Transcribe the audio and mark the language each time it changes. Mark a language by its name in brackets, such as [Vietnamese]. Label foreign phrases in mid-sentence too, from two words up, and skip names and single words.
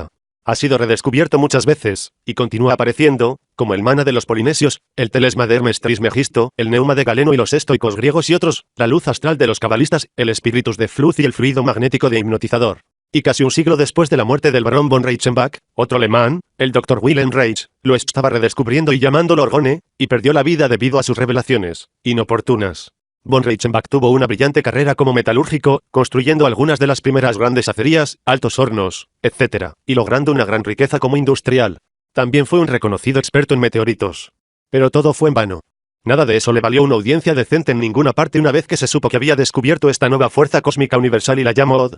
[Spanish] Ha sido redescubierto muchas veces, y continúa apareciendo, como el mana de los polinesios, el telesma de Hermes Trismegisto, el neuma de Galeno y los estoicos griegos y otros, la luz astral de los cabalistas, el espíritus de Fluz y el fluido magnético de hipnotizador. Y casi un siglo después de la muerte del barón von Reichenbach, otro alemán, el Dr. Wilhelm Reich, lo estaba redescubriendo y llamándolo orgone, y perdió la vida debido a sus revelaciones inoportunas. Von Reichenbach tuvo una brillante carrera como metalúrgico, construyendo algunas de las primeras grandes acerías, altos hornos, etc., y logrando una gran riqueza como industrial. También fue un reconocido experto en meteoritos. Pero todo fue en vano. Nada de eso le valió una audiencia decente en ninguna parte una vez que se supo que había descubierto esta nueva fuerza cósmica universal y la llamó Od.